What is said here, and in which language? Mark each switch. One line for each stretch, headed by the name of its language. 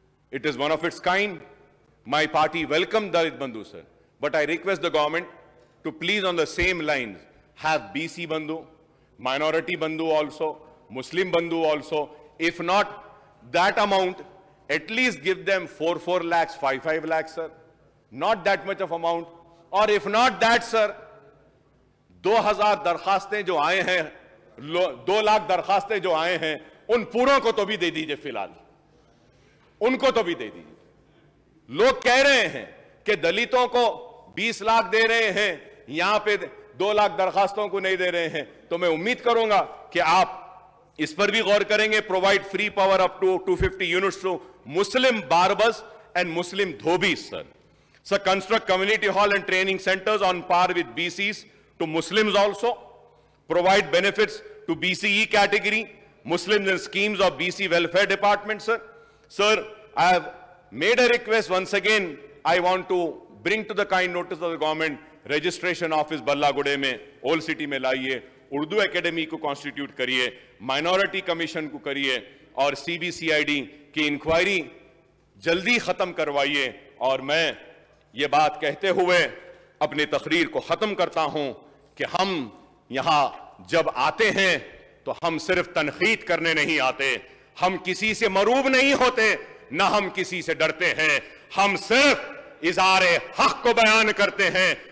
English: It is one of its kind. My party welcomed Dalit Bandhu, sir. But I request the government to please on the same lines have BC Bandhu, Minority Bandhu also, Muslim Bandhu also. If not that amount, at least give them 4 lakhs, 5 lakhs, sir. Not that much of amount. Or if not that, sir,
Hindi: 2000 दरखास्तें जो आए हैं, 2 लाख दरखास्तें जो आए हैं, उन पूरों को तो भी दे दीजिए फिलहाल. उनको तो भी दे दीजिए. लोग कह रहे हैं कि दलितों को 20 लाख दे रहे हैं, यहां पे 2 लाख दरखास्तों को नहीं दे रहे हैं, तो मैं उम्मीद करूंगा कि आप इस पर भी गौर करेंगे.
English: Provide free power up to 250 units to Muslim barbers and Muslim dhobis. Sir, construct community hall and training centres on par with BCs to Muslims also. Provide benefits to BCE category, Muslims and schemes of BC welfare department, sir. Sir, I have made a request once again. I want to bring to the kind notice of the government, registration office
Hindi: Ballagude में, Old City में लाइए, Urdu academy को constitute करिए, minority commission को करिए और CBCID की inquiry जल्दी खत्म करवाइए. और मैं ये बात कहते हुए अपनी तकरीर को खत्म करता हूं कि हम यहां जब आते हैं तो हम सिर्फ तनकीद करने नहीं आते, हम किसी से मरूब नहीं होते, ना हम किसी से डरते हैं, हम सिर्फ इज़ारे हक को बयान करते हैं.